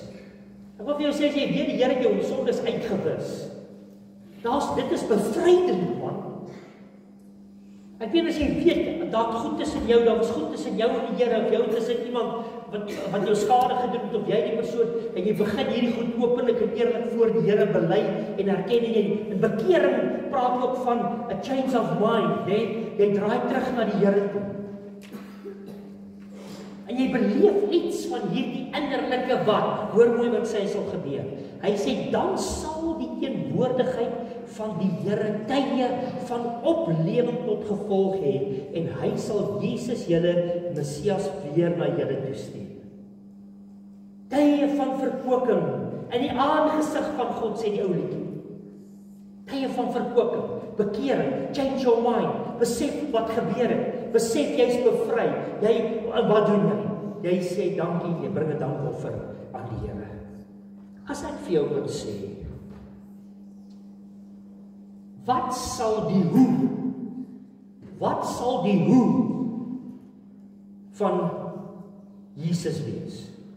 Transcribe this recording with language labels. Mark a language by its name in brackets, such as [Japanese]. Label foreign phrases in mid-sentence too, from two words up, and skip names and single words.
[Afrikaans] Ek wil vir jou sê, as jy weet die Here het jou sondes uitgewis, dit is bevrydend, man. Ek weet as jy weet, daar goed tussen jou, daar was goed tussen jou en die Here, of jou tussen iemand wat jou skade gedoen het, of jy die persoon, en jy begin hierdie goed openlik en eerlik voor die Here bely en erken en bekering praat ook van [English] a change of mind, [Afrikaans] jy draai terug na die Here toe. En jy beleef iets van hierdie innerlike wat, hoor mooi wat sê sal gebeur. Hy sê, dan sal die teenwoordigheid van die Here tye van oplewing tot gevolg hê, en hy sal Jesus julle Messias weer na julle toestuur. Tye van verkwikking in die aangesig van God, sê die ou liedjie. Tye van verkwikking, bekering, [English] change your mind, [Afrikaans] besef wat gebeur het, besef jy's bevry, wat doen jy? Jy sê dankie, jy bring 'n dankoffer aan die Here. As ek vir jou kan sê, wat sal die hoe van Jesus wees?